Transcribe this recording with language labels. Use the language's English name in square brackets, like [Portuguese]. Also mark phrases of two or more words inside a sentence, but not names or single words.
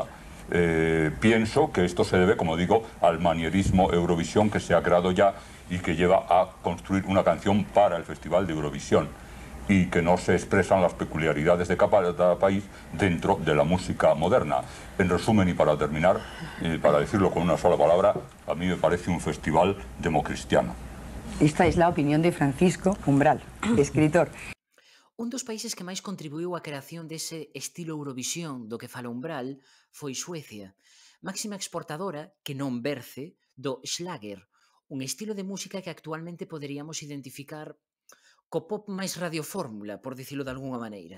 [Spanish] Pienso que esto se debe, como digo, al manierismo Eurovisión que se ha creado ya y que lleva a construir una canción para el Festival de Eurovisión y que no se expresan las peculiaridades de cada país dentro de la música moderna. En resumen y para terminar, para decirlo con una sola palabra, a mí me parece un festival democristiano. Esta es la opinión de Francisco Umbral, escritor. [Galician] Un dos países que máis contribuiu á creación dese estilo Eurovisión do que fala Umbral foi Suecia, máxima exportadora, que non verce, do Schlager, un estilo de música que actualmente poderíamos identificar co pop máis radiofórmula, por dicilo de algunha maneira.